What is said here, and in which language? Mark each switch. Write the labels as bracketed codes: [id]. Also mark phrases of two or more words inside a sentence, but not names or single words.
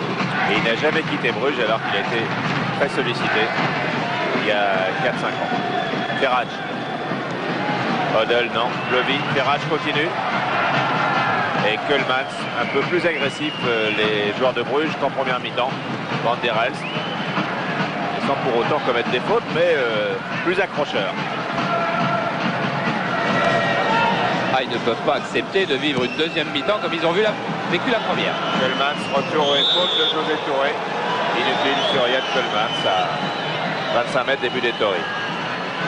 [fr] Et il n'a jamais quitté Bruges alors qu'il a été très sollicité il y a 4-5 ans. Ferrage. Hoddle, non. Plovy. Ferrage continue. Et Koelmans, un peu plus agressif, les joueurs de Bruges qu'en première mi-temps. Van der Elst. Sans pour autant commettre des fautes, mais plus accrocheur. Ah, ils ne peuvent pas accepter de vivre une deuxième mi-temps comme ils ont vécu la première. Koelmans, retour et faute de José Touré. Inutile sur Yann Koelmans à 25 mètres des buts des Tories.